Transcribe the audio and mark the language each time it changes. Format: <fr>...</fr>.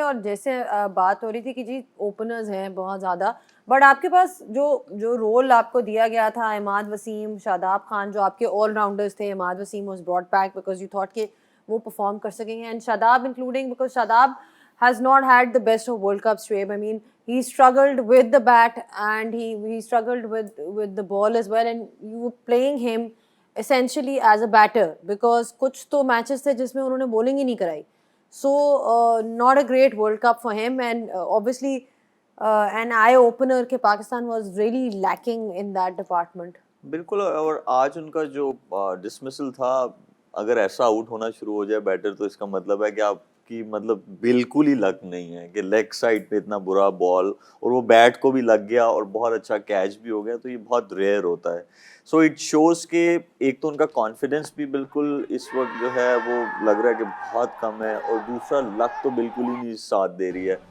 <ur>اور جیسے بات ہو رہی تھی کہ جی اوپنرز ہیں بہت زیادہ, بٹ آپ کے پاس جو رول آپ کو دیا گیا تھا, عماد وسیم, شاداب خان, جو آپ کے آل راؤنڈرز تھے.</ur> <en>Imad Wasim was brought back because you thought</en> <ur>کہ وہ پرفارم کر سکیں گے,</ur> <en>And Shadab including because Shadab has not had the best of World Cups, Shoaib. I mean, he struggled with the bat and he struggled with the ball as well, and you were playing him essentially as a batter because</en> <ur>کچھ تو matches تھے جس میں انہوں نے bowling ہی نہیں کرائی.</ur> <en>So not a great World Cup for him, and obviously an eye opener کہ Pakistan was really lacking in that department.</en> <ur>بالکل. اور آج ان کا جو ڈسمسل تھا, اگر ایسا آؤٹ ہونا شروع ہو جائے بیٹر تو اس کا مطلب ہے کہ آپ کی مطلب بالکل ہی لک نہیں ہے کہ لیگ سائڈ پہ اتنا برا بال اور وہ بیٹ کو بھی لگ گیا اور بہت اچھا کیچ بھی ہو گیا, تو یہ بہت ریئر ہوتا ہے.</ur> <en>so it shows</en> <ur>کہ ایک تو ان کا کانفیڈنس بھی بالکل اس وقت جو ہے وہ لگ رہا ہے کہ بہت کم ہے, اور دوسرا لک تو بالکل ہی نہیں ساتھ دے رہی ہے.</ur>